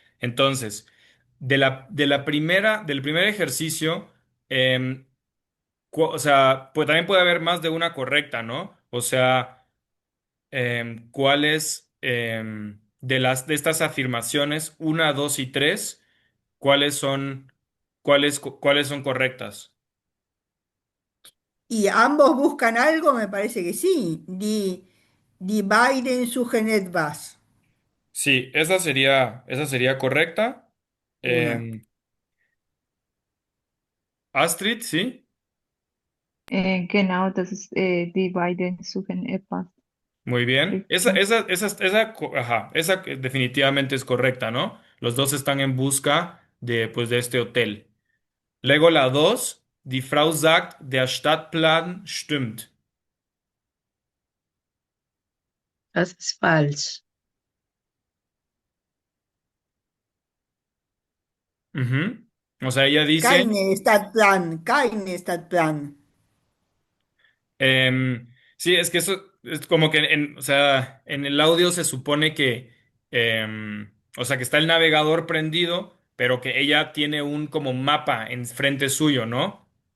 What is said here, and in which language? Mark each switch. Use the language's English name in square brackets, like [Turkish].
[Spanish] Entonces, del primer ejercicio, o sea, pues también puede haber más de una correcta, ¿no? O sea, ¿cuáles de estas afirmaciones, una, dos y tres, cuáles son, cuáles son correctas? ¿Y ambos buscan algo? Me parece que sí. [German] Die beiden suchen etwas. [Spanish] Sí, esa sería correcta. Una. Em, Astrid, ¿sí? [German] Genau, das ist, die beiden suchen etwas. [Spanish] Muy bien. [German] Richtig. [Spanish] Ajá, esa definitivamente es correcta, ¿no? Los dos están en busca de, pues, de este hotel. Luego la dos, [German] die Frau sagt, der Stadtplan stimmt. Das ist falsch. [Spanish] Ujú. O sea, ella dice, [German] Keine Stadtplan, keine Stadtplan. [Spanish] sí, es que eso es como que o sea, en el audio se supone que, o sea, que está el navegador prendido, pero que ella tiene un como mapa en frente suyo, ¿no?